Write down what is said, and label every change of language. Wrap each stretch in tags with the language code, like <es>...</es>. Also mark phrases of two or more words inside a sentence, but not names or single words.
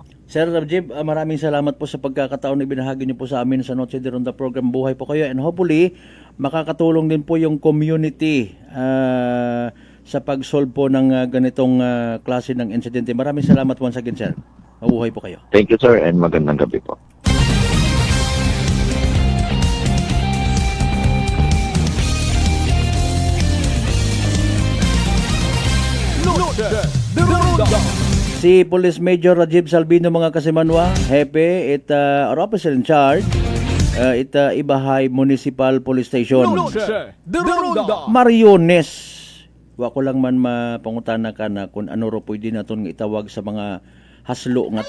<tl>Sir Rajiv, maraming salamat po sa pagkakataon na ibinahagi niyo po sa amin sa Noche de Ronda program. Buhay po kayo,</tl> <en>and hopefully</en> <tl>makakatulong din po yung community sa pag-solve po ng ganitong klase ng insidente. Maraming salamat</tl> <en>once again,</en> <tl>sir. Mabuhay po kayo.</tl> <en>Thank you, sir, and</en> <tl>magandang gabi po.</tl> <akl>Si Police Major Rajiv Salvino, mga kasimanwa, Hepe, or</akl> <en>officer in charge,</en> <akl>Ibahay Municipal Police Station. Mariones. Wa ko lang man mapangutana ka na kung ano ro pwede naton nga itawag sa mga haslo nga to.</akl>